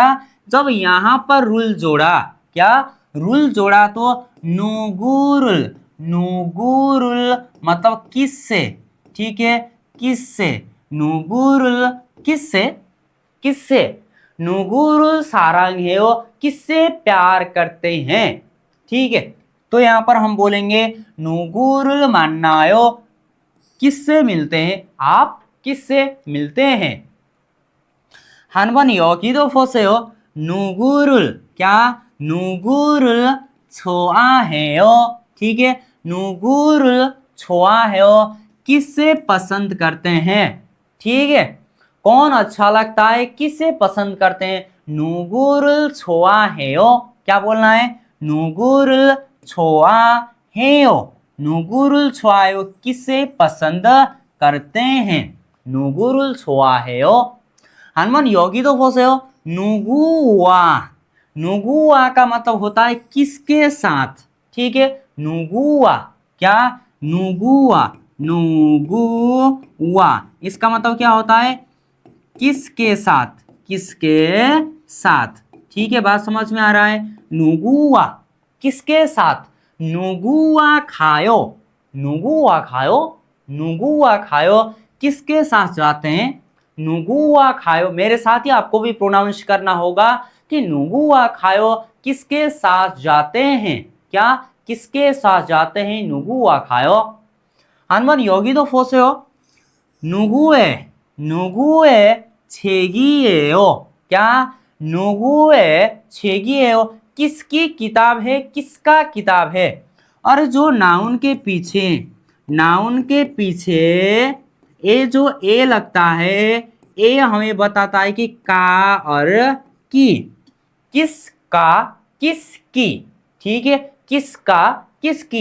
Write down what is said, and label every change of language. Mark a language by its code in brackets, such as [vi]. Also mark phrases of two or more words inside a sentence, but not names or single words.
[hi] जब यहां पर रूल जोड़ा, क्या, रूल जोड़ा, तो नुगुरुल, नुगुरुल मतलब किससे, ठीक है, किससे, नुगुरुल किससे, किससे, [ko] 누구를 사랑해요 [hi] किससे प्यार करते हैं, ठीक है। तो यहां पर हम बोलेंगे [ko] 누구를 만나요 [hi] किससे मिलते हैं, आप किससे मिलते हैं। [ko] 한번 여기도 보세요. 누구를, क्या, 누구를 좋아해요, [hi] ठीक है। [ko] 누구를 좋아해요 [hi] किससे पसंद करते हैं, ठीक है। कौन अच्छा लगता है, किससे पसंद करते हैं। [ko] 누구를 좋아해요, [hi] क्या बोलना है, [ko] 누구를 좋아해요, 누구를 좋아해요 [hi] किससे पसंद करते हैं, [ko] 누구를 좋아해요। 한번 여기도 보세요. 누구와, 누구와 [hi] का मतलब होता है किसके साथ, ठीक है। 누구와, क्या, [ko] 누구와, 누구와 [hi] इसका मतलब क्या होता है, किसके साथ, किसके साथ, ठीक है। बात समझ में आ रहा है। 누구와 किसके साथ, [ko] 누구와 가요, 누구와 가요, 누구와 가요 [hi] किसके साथ जाते हैं। [ko] 누구와 가요, [hi] मेरे साथ ही आपको भी प्रोनाउंस करना होगा कि [ko] 누구와 가요 [hi] किसके साथ जाते हैं, क्या, किसके साथ जाते हैं, [ko] 누구와 가요. 한번 여기도 보세요. 누구의, 누구의 책이에요, क्या, 누구의 책이에요 [hi] किसकी किताब है, किसका किताब है। और जो नाउन के पीछे, नाउन के पीछे ए जो ए लगता है, ए हमें बताता है कि का और की, किस का किसकी, ठीक है, किसका, किसकी।